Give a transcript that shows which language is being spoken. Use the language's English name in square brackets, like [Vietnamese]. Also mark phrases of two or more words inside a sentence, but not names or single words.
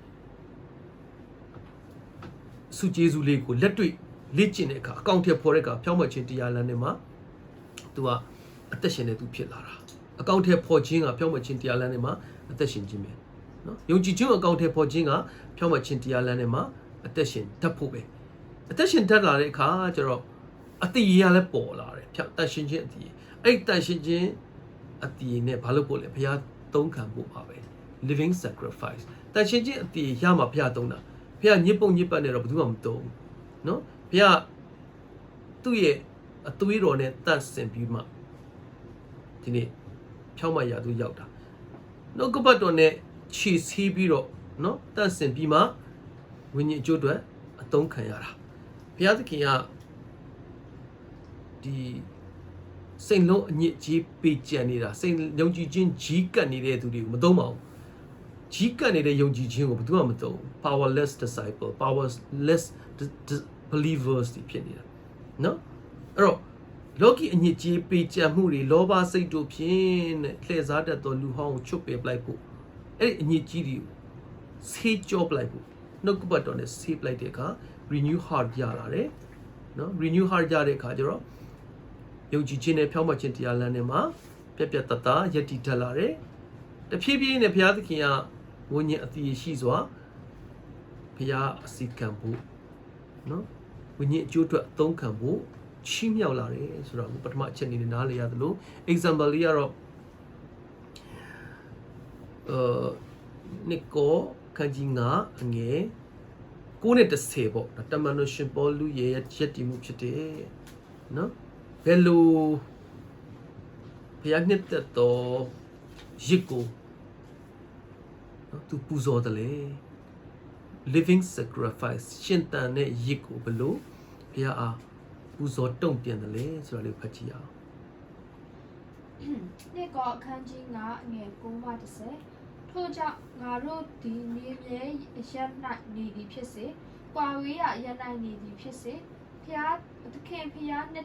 [Burmese] စုကျေးဇူးလေးကိုလက်တွေ့လေ့ကျင့်တဲ့အခါအကောင့်ထဲပေါ်တဲ့အခါဖြောင့်မတ်ခြင်းတရားလမ်းထဲမှာသူကအသက်ရှင်နေသူဖြစ်လာတာအကောင့်ထဲပေါ်ခြင်းကဖြောင့်မတ်ခြင်းတရားလမ်းထဲမှာအသက်ရှင်ခြင်းပဲ နော်ယုံကြည်ခြင်းအကောင့်ထဲပေါ်ခြင်းကဖြောင့်မတ်ခြင်းတရားလမ်းထဲမှာအသက်ရှင်တတ်ဖို့ပဲအသက်ရှင်တတ်လာတဲ့အခါကျတော့အတည် ရလည်းပေါ်လာတယ်ဖြောင့်တတ်ရှင်ခြင်းအတည်အဲ့တတ်ရှင်ခြင်းအတည်နဲ့ဘာလို့ပို့လဲဘုရားသုံးခံဖို့ပါပဲ [English] living sacrifice [Burmese] တတ်ရှင်ခြင်းအတည်ရမှာဘုရားသုံးတာဘုရားညစ်ပုံညစ်ပတ်နဲ့တော့ဘယ်သူမှမသုံးဘူးနော်ဘုရားသူ့ရဲ့အသွေးတော်နဲ့တတ်ဆင်ပြီးမှဒီနေ့ဖြောင့်မတ်ရာသို့ရောက်တာနှုတ်ကပတ်တော်နဲ့ခြေဆီးပြီးတော့နော်တတ်ဆင်ပြီးမှဝိညာဉ်အကျိုးအတွက်အသုံးခံရတာဘုရားသခင်က ဒီစိတ်လုံးအညစ်အကြေးပေးကြံနေတာစိတ်ယုံကြည်ခြင်းကြီးကပ်နေတဲ့သူတွေကိုမသုံးပါဘူးကြီးကပ်နေတဲ့ယုံကြည်ခြင်းကိုဘယ်သူမှမသုံး [English] powerless disciple powerless believers [Burmese] တွေဖြစ်နေတာ နော်အဲ့တော့လောကီအညစ်အကြေးပေးကြံမှုတွေလောဘစိတ်တို့ဖြင့်တဲ့လှည့်စားတတ်သောလူဟောင်းကိုချွတ်ပယ်ပလိုက်ဖို့အဲ့ဒီ အညစ်အကြေးတွေကိုဆေးကြောပလိုက်ဖို့နှုတ်ကပတ်တော်နဲ့ဆေးပလိုက်တဲ့အခါ [English] renew heart [Burmese] ရလာတယ်နော် [English] renew heart [Burmese] ရတဲ့အခါကျတော့ယုံကြည်ခြင်းနဲ့ဖြောင့်မတ်ခြင်းတရားလမ်းထဲမှာပြတ်ပြတ်သားသားယက်တည်တတ်လာတယ်တဖြည်းဖြည်းနဲ့ဘုရားသခင်ကဝိညာဉ်အတည်ရှိစွာဘုရားအစီကံဖို့နော်ဝိညာဉ်အကျိုးအတွက်အသုံးခံဖို့ချီးမြှောက်လာတယ်ဆိုတော့ပထမအချက်အနေနဲ့နားလည်ရသလို example လေးကတော့ နိကောခန်းကြီး9အငယ်9နဲ့10ပေါ့တမန်တော်ရှင်ပေါလုရဲ့ရက်တည်မှုဖြစ်တယ်နော်ဘယ်လိုဘုရားနှစ်သက်တော်ရစ်ကိုနော်သူပူဇော်တယ်လေ [English] living sacrifice [Burmese] ရှင်တန်တဲ့ရစ်ကိုဘယ်လိုဘုရားအားပူဇော်တုံ့ပြန်တယ်လေဆိုတာလေးဖတ်ကြည့်အောင် နှစ်ကောအခန်းကြီး9အငယ်9မှ10ထို့ကြောင့်ငါတို့ဒီမြေမြဲအရပ်၌နေသည်ဖြစ်စေကွာဝေးရရနိုင်နေသည်ဖြစ်စေဖျားသခင်ဖျားနှစ်